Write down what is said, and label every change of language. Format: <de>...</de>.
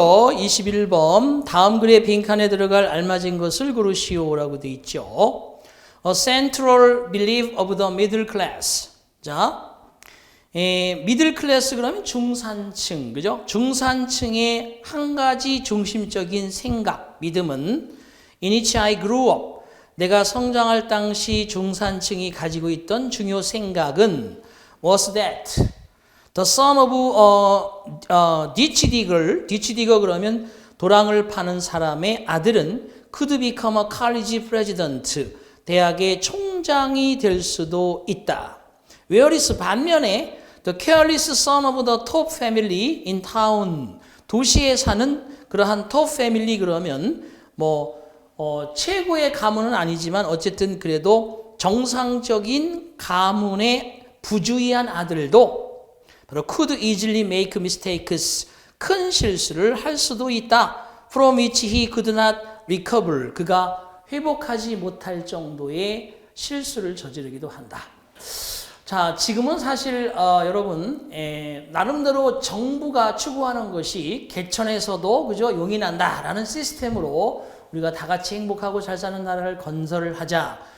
<ko>21번 다음 글의 빈칸에 들어갈 알맞은 것을 고르시오라고 되어 있죠.</ko> <en>A central belief of the middle class.</en> <ko>자, 미들 클래스 그러면 중산층, 그죠? 중산층의 한 가지 중심적인 생각, 믿음은</ko> <en>in which I grew up.</en> <ko>내가 성장할 당시 중산층이 가지고 있던 중요 생각은</ko> <en>was that the son of a ditch digger, ditch digger</en> <ko>그러면 도랑을 파는 사람의 아들은</ko> <en>could become a college president.</en> <ko>대학의 총장이 될 수도 있다.</ko> <en>whereas 반면에 the careless son of the top family in town.</en> <ko>도시에 사는 그러한 top family 그러면 최고의 가문은 아니지만 어쨌든 그래도 정상적인 가문의 부주의한 아들도 바로</ko> <en>could easily make mistakes.</en> <ko>큰 실수를 할 수도 있다.</ko> <en>From which he could not recover.</en> <ko>그가 회복하지 못할 정도의 실수를 저지르기도 한다. 자, 지금은 사실 여러분 나름대로 정부가 추구하는 것이 개천에서도 그죠 용인한다라는 시스템으로 우리가 다 같이 행복하고 잘 사는 나라를 건설을 하자.</ko>